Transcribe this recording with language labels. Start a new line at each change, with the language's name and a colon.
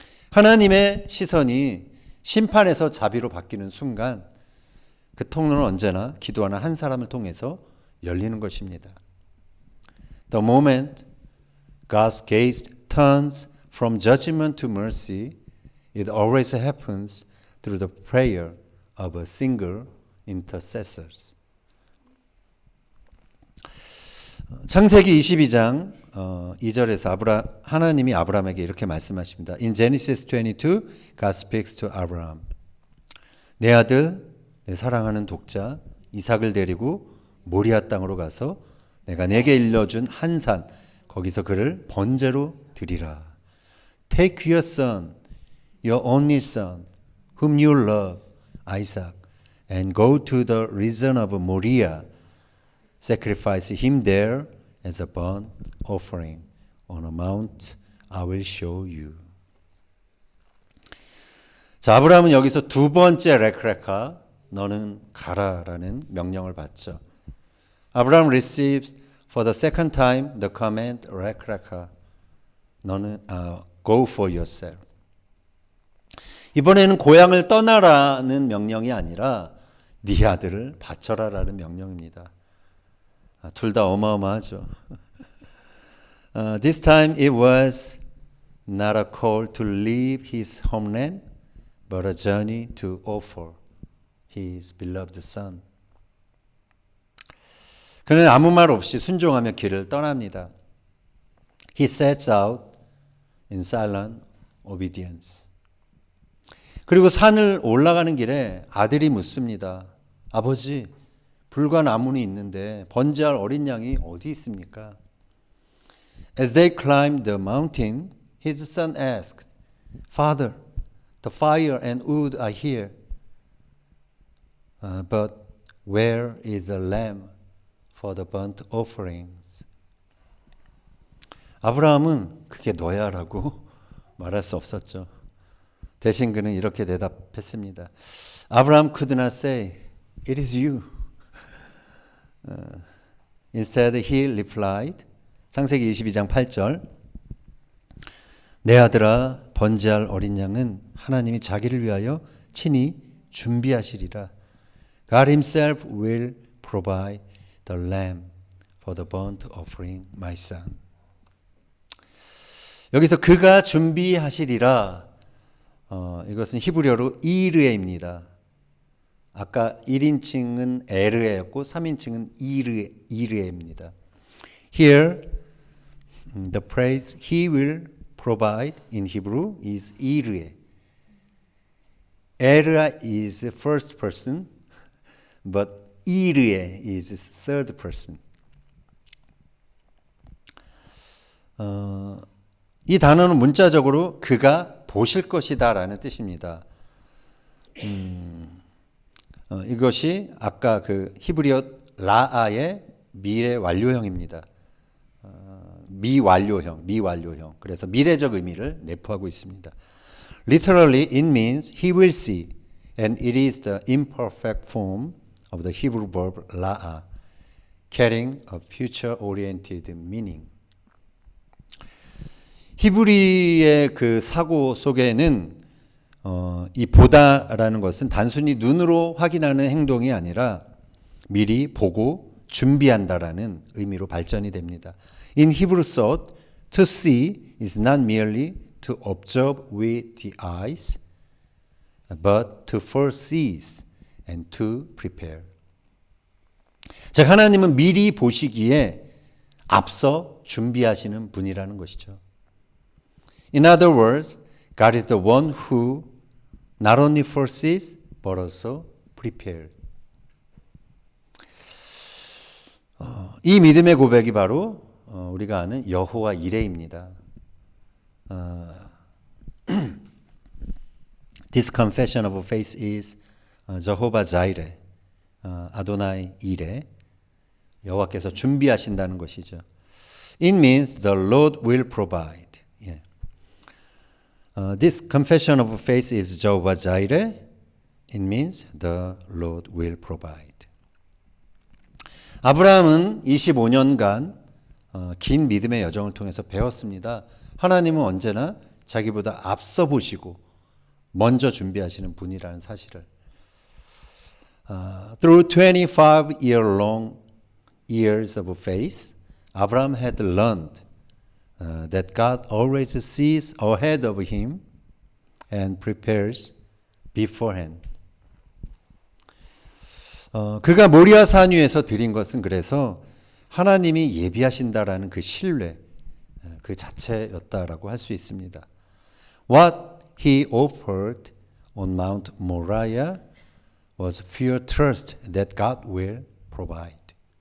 Korean: 하나님의 시선이 심판에서 자비로 바뀌는 순간 그 통로는 언제나 기도하는 한 사람을 통해서 열리는 것입니다.
English: The moment God's gaze turns from judgment to mercy, it always happens through the prayer of a single intercessor.
Korean: 창세기 22장 2절에서 하나님이 아브라함에게 이렇게 말씀하십니다.
English: In Genesis 22, God speaks to Abraham.
Korean: 내 아들, 내 사랑하는 독자 이삭을 데리고 모리아 땅으로 가서 내가 내게 일러준 한 산 거기서 그를 번제로 드리라.
English: Take your son, your only son, whom you love, Isaac, and go to the region of Moriah. Sacrifice him there as a burnt offering on a mount I will show you.
Korean: 자, 아브라함은 여기서 두 번째 레크레카 너는 가라라는 명령을 받죠.
English: Abraham receives for the second time the command, "Rech
Korean: 너는
English: go for yourself."
Korean: 이번에는 고향을 떠나라는 명령이 아니라 네 아들을 바쳐라라는 명령입니다. 둘 다 어마어마하죠.
English: This time it was not a call to leave his homeland, but a journey to offer his beloved son.
Korean: 그는 아무 말 없이 순종하며 길을 떠납니다.
English: He sets out in silent obedience.
Korean: 그리고 산을 올라가는 길에 아들이 묻습니다. 아버지, 불과 나무는 있는데 번제할 어린 양이 어디 있습니까?
English: As they climbed the mountain, his son asked, Father, the fire and wood are here, but where is the lamb for the burnt offerings?
Korean: 아브라함은 그게 너야라고 말할 수 없었죠. 대신 그는 이렇게 대답했습니다.
English: Abraham could not say, It is you. Instead he replied,
Korean: 창세기 22장 8절, 내 아들아, 번제할 어린 양은 하나님이 자기를 위하여 친히 준비하시리라.
English: God himself will provide the lamb for the burnt offering, my son.
Korean: 여기서 그가 준비하시리라. 이것은 히브리어로 이르에입니다. 아까 1인칭은 에르에였고 3인칭은 이르에입니다.
English: Here, the phrase he will provide in Hebrew is 이르에. 에르아 is first person, but 이르에 is third person.
Korean: 이 단어는 문자적으로 그가 보실 것이다 라는 뜻입니다. 이것이 아까 그 히브리어 라아의 미래 완료형입니다. 미완료형. 그래서 미래적 의미를 내포하고 있습니다.
English: Literally, it means he will see, and it is the imperfect form of the Hebrew verb 라아, carrying a future-oriented meaning.
Korean: 히브리의 그 사고 속에는 이 보다라는 것은 단순히 눈으로 확인하는 행동이 아니라 미리 보고 준비한다라는 의미로 발전이 됩니다.
English: In Hebrew thought, to see is not merely to observe with the eyes, but to foresee and to prepare.
Korean: 즉 하나님은 미리 보시기에 앞서 준비하시는 분이라는 것이죠.
English: In other words, God is the one who not only foresees but also prepared.
Korean: 이 믿음의 고백이 바로 우리가 아는 여호와 이레입니다.
English: This confession of faith is Jehovah Jireh,
Korean: 아도나이 이레, 여호와께서 준비하신다는 것이죠.
English: It means the Lord will provide. This confession of faith is Jehovah Jireh. It means the Lord will provide.
Korean: 아브라함은 25년간 긴 믿음의 여정을 통해서 배웠습니다. 하나님은 언제나 자기보다 앞서 보시고 먼저 준비하시는 분이라는 사실을.
English: Through 25-year-long years of faith, Abraham had learned that God always sees ahead of him and prepares beforehand.
Korean: 그가 모리아 산 위에서 드린 것은 그래서 하나님이 예비하신다라는 그 신뢰, 그 자체였다라고 할 수 있습니다.
English: What he offered on Mount Moriah was pure trust that God will provide.